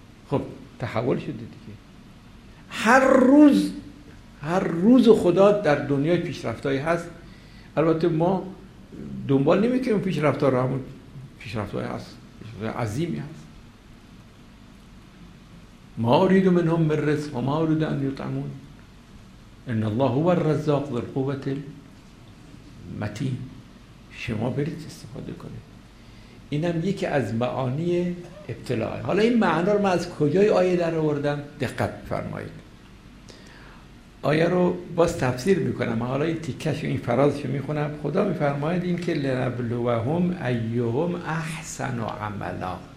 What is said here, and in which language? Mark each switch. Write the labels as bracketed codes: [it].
[fa] خب تحول شده دیگه. هر روز خدا در دنیا پیشرفتایی هست. البته ما دنبال نمیکنیم پیشرفتا رو، همون پیشرفتایی هست، پیشرفتای عظیمی هست. [ar] ما اريد منهم من رزق وما اريد ان يطعمون ان الله هو الرزاق ذو القوه المتين. [fa] شما برید استفاده کنید. اینم یکی از معانی ابتلاء. حالا این معنا رو من از کجای آیه در آوردم؟ دقت فرمایید، آیه رو باز تفسیر میکنم. حالا این تیکش و این فرازش رو میخونم. خدا میفرماید این که [ar] لنبلوهم ایهم احسن عملا.